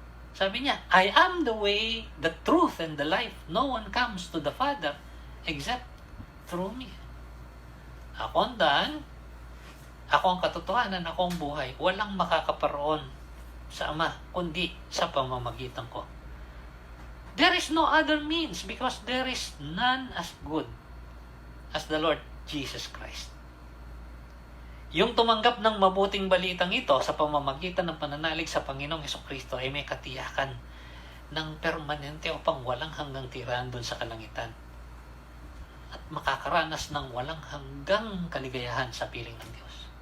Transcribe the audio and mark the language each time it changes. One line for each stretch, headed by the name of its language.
Filipino: Sabi niya,
English: I am the way, the truth, and the life. No one comes to the Father except through me.
Filipino: Ako ang daan, ako ang katotohanan, ako ang buhay. Walang makakaparoon sa Ama, kundi sa pamamagitan ko.
English: There is no other means because there is none as good as the Lord Jesus Christ.
Filipino: Yung tumanggap ng mabuting balitang ito sa pamamagitan ng pananalig sa Panginoong Hesukristo ay may katiyakan ng permanente upang walang hanggang tirahan doon sa kalangitan. At makakaranas ng walang hanggang kaligayahan sa piling ng Diyos.